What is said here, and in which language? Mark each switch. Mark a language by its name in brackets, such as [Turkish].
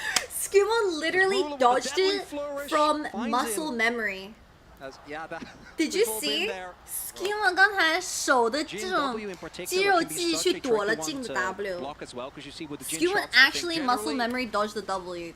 [English] Skimon literally dodged it from muscle memory. Did you see? [Chinese] Skimon 刚才手的这种肌肉记忆去躲了进的 W. [English] Skimon actually muscle memory dodged the W.